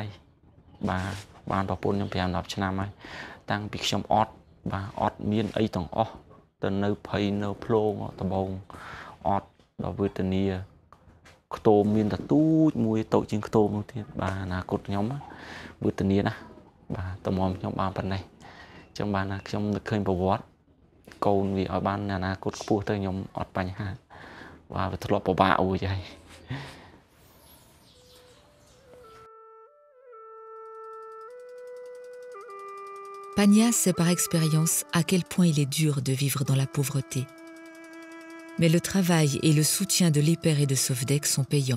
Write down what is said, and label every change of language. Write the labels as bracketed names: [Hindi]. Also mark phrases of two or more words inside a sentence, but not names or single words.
[Khmer] បាទបានប្រពន្ធខ្ញុំ 5-10 ឆ្នាំហើយតាំងពីខ្ញុំអត់បាទអត់មានអីទាំងអស់ទៅនៅភ័យនៅភ្លោងដំបងអត់ដល់វេទនាខ្ទមមានតែទូចមួយតូចជាងខ្ទមនោះទៀតបាទអនាគតខ្ញុំវេទនាណាបាទតម្រាំខ្ញុំបានប៉ុណ្ណេះអញ្ចឹងបានថាខ្ញុំនឹកឃើញប្រវត្តិកូនវាឲ្យបានអនាគតខ្ពស់ទៅខ្ញុំអត់បញ្ហាបាទវាធ្លាប់ពិបាកអួយហើយ [French] Pania sait par expérience à quel point il est dur de vivre dans la pauvreté. Mais le travail et le soutien de l'Éper et de Sovdek sont payants.